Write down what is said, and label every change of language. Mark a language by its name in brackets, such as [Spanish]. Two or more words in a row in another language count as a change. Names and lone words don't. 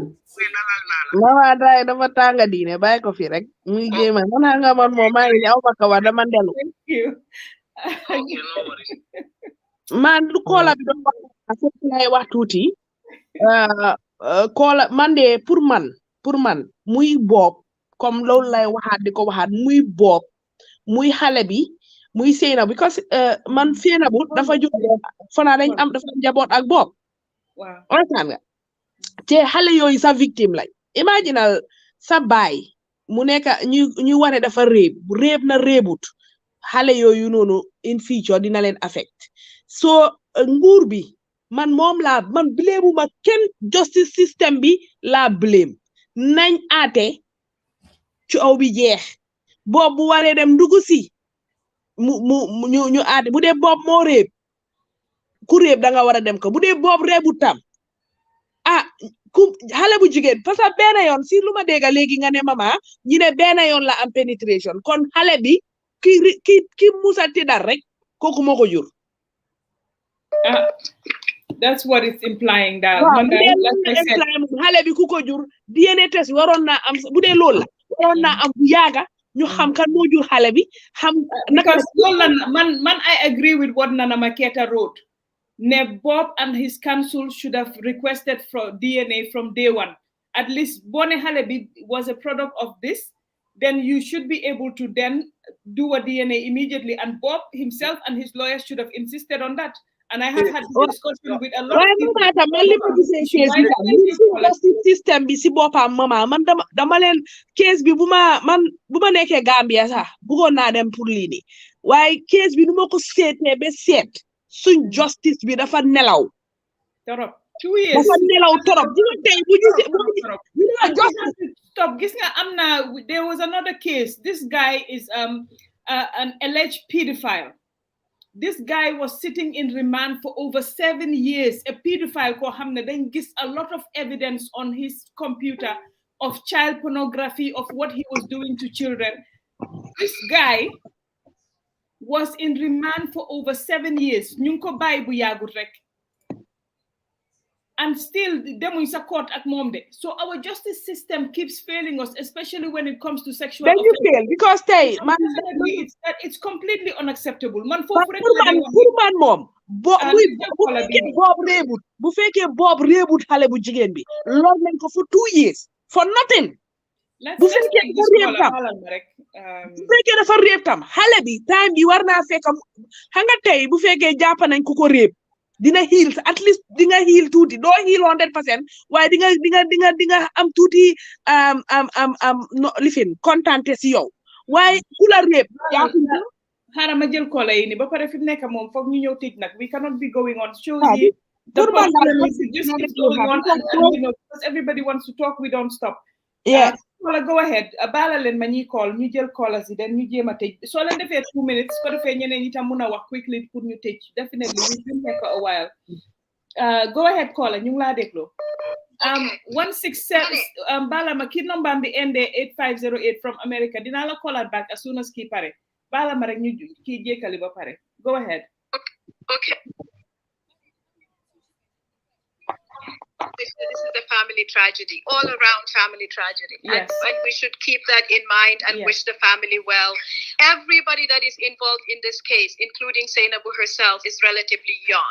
[Wolof] mama day dafa tànga diine bàyyi ko fi rek muy jéema man nga man moom maa ngi aw ma kawa dama ndelu man lu koola bi doon wax lay wax tuuti koola man de pour man muy Bob comme loolu lay waxaat di ko waxaat muy Bob muy xale bi muy Seyna because man Seyna bu dafa jóg fana dañ am dafa njaboot ak Bob waaw understand nga te xale yooyu sa victime lañ imaginal sa baay mu nekk ñu wane dafa réeb na réebut xale yooyu noonu [English] in future [Wolof] dina leen affect so nguur bi man blame ma kenn [English] justice system [Wolof] bi la blame nañ aate coow bi jeex Bob bu waree dem dugg si ñu aate bu dee Bob moo réeb ku réeb da nga war a dem ko bu dee Bob réebu tam ku xale bu jigéen parce que benn yoon si lu ma dégg léegi nga ne mama ñi ne benn yoon la am penetration kon xale bi ki musa tidar rek kooku moo ko jur [English] that's what it's implying daal [Wolof] xale bi ku ko jur [English] DNA test [Wolof] waroon naa am bu dee loolu la waroon naa am bu yaaga ñu xam kan moo jur xale bi xam [English] because [Wolof] loolu la man [English] I agree with what Nana Maketa wrote ne Bob and his counsel should have requested for DNA from day one at least [Wolof] bone xale bi [English] was a product of this then you should be able to then do a DNA immediately and Bob himself and his lawyers should have insisted on that. And I have had this discussion with a lot of people. [Wolof] System bi si boppam mama man dama leen case bi bu ma nekkee Gambia sax bëggoon naa dem pour lii nii waaye case bi nu ma ko seetee ba seet suñ justice bi dafa nelaw torop 2 years dafa nelaw torop [English] stop [Wolof] gis nga am na [English] there was another case this guy is an alleged pedophile. This guy was sitting in remand for over 7 years. A pedophile [Wolof] ko xamne dañ gis [English] a lot of evidence on his computer of child pornography, of what he was doing to children. This guy was in remand for over 7 years. [Wolof] Ñu ko bay bu yagut rek. [English] And still [Wolof] demuñ sa court ak mom de. [English] So our justice system keeps failing us, especially when it comes to sexual then you fail because it's completely unacceptable. [Wolof] Man pour man mom Bob reebut bu fekkee Bob reebut xale bu jigéen bi lool nañ ko [English] for 2 years for nothing. [Wolof] Bu fekkee dafa réeb tam xale bi time bi war naa fekk xam nga tey bu fekkee jàpp nañ ku ko réeb dina heal [English] at least [Wolof] dinga heal tuuti doo heal 100% waaye dinga am tuuti lifin contente si yow waaye ku la réeb xaaral ma jël kola yi ni ba pare fi nekk moom foog ñu ñëw tëj nag [English] we cannot be going on [Wolof] show yi [English] because everybody wants to talk we don't stop. Yeah. [Wolof] Kola [English] go ahead [Wolof] baala leen ma ñuy call ñu jël kola si den ñu jéem a tëj soo leen defee 2 minutes ko defee ñeneen ñi tam mun a wax quickly pour ñu tëj [English] definitely we will take a while. Go ahead [Wolof] kola ñu ngi laa dégloo 167 baala ma kii number bi endee 8508 from America dinaa la [English] call back as soon as [Wolof] kii pare baala ma rek ñu kii jékkali ba pare [English] go ahead. Okay. this is a family tragedy, all around family tragedy. Yes. And we should keep that in mind and wish the family well. Everybody that is involved in this case, including Zainabu herself, is relatively young.